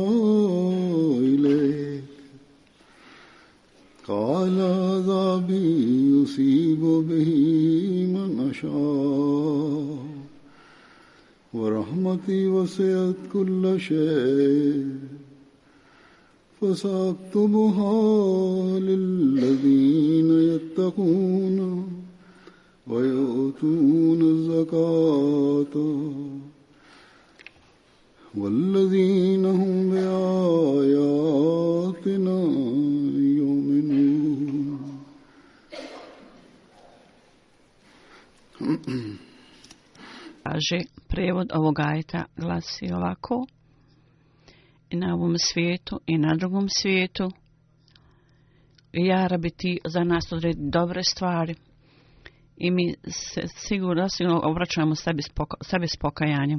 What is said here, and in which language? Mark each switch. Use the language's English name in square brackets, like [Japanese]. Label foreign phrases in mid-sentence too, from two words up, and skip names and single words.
[Arabic] إليك قال عذابي يصيب به من أشاء ورحمتي وسعت كل شيء فسأكتبها للذين يتقون ويؤتون الزكاة والذين هم بآياتنا يؤمنون. [Bosnian] Kaže, prijevod ovog ajeta glasi ovako: i na ovom svijetu i na drugom svijetu, ja Rabi, ti za nas odredi dobre stvari i mi se sigurno obraćamo sebi s pokajanjem.